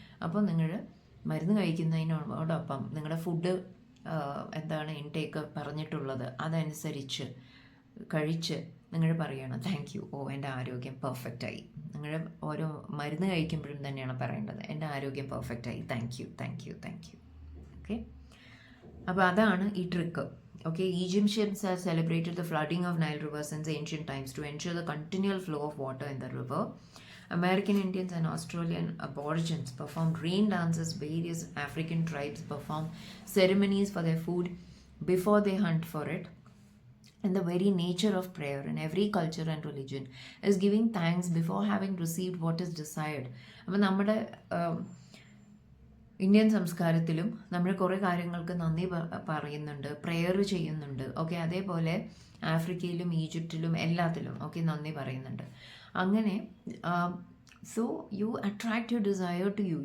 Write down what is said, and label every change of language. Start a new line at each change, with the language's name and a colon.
Malayalam: അപ്പോൾ നിങ്ങൾ മരുന്ന് കഴിക്കുന്നതിനോടൊപ്പം നിങ്ങളുടെ ഫുഡ് എന്താണ് ഇൻടേക്ക് പറഞ്ഞിട്ടുള്ളത് അതനുസരിച്ച് കഴിച്ച് നിങ്ങൾ പറയണം താങ്ക് യു. എൻ്റെ ആരോഗ്യം പെർഫെക്റ്റായി. നിങ്ങൾ ഓരോ മരുന്ന് കഴിക്കുമ്പോഴും തന്നെയാണ് പറയേണ്ടത്, എൻ്റെ ആരോഗ്യം പെർഫെക്റ്റായി, thank you, thank you, thank you. Okay, അപ്പോൾ അതാണ് ഈ trick.
English: Okay, Egyptians have celebrated the flooding of Nile River since ancient times to ensure the continual flow of water in the river. American Indians and Australian Aborigines performed rain dances. Various African tribes perform ceremonies for their food before they hunt for it. And the very nature of prayer in every culture and religion is giving thanks before having received what is desired.
Malayalam: അപ്പോൾ നമ്മുടെ Indian സംസ്കാരത്തിലും നമ്മൾ കുറേ കാര്യങ്ങൾക്ക് നന്ദി പറയുന്നുണ്ട്, prayer ചെയ്യുന്നുണ്ട്. Okay, അതേപോലെ ആഫ്രിക്കയിലും ഈജിപ്തിലും എല്ലാത്തിലും ഓക്കെ നന്ദി പറയുന്നുണ്ട്.
English: അങ്ങനെ so you attract your desire to you.